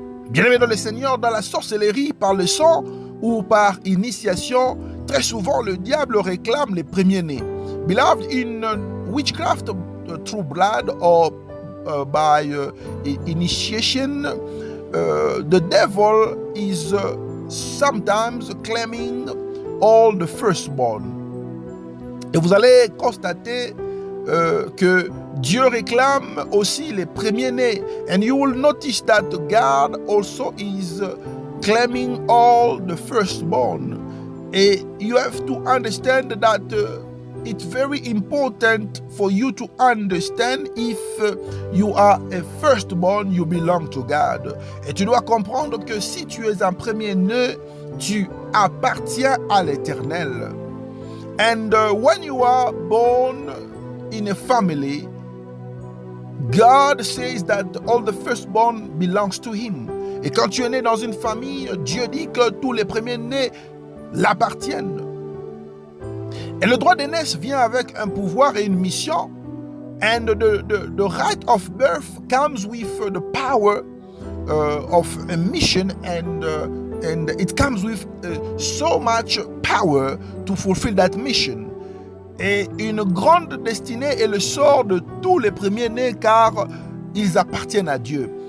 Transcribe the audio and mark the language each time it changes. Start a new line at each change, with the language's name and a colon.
French: Bien-aimés dans le Seigneur, dans la sorcellerie, par le sang ou par initiation, très souvent le diable réclame les premiers-nés.
English: Beloved, in witchcraft, through blood or by initiation, the devil is sometimes claiming all the firstborn.
French: Et vous allez constater que Dieu réclame aussi les premiers-nés.
English: And you will notice that God also is claiming all the firstborn. And you have to understand that it's very important for you to understand if you are a firstborn, you belong to God.
French: Et tu dois comprendre que si tu es un premier-né, tu appartiens à l'Éternel.
English: And when you are born in a family, God says that all the firstborn belongs to him.
French: Et quand tu es né dans une famille, Dieu dit que tous les premiers-nés l'appartiennent. Et le droit d'aînesse vient avec un pouvoir et une mission.
English: And the right of birth comes with the power of a mission, and it comes with so much power to fulfill that mission.
French: Et une grande destinée est le sort de tous les premiers-nés car ils appartiennent à Dieu.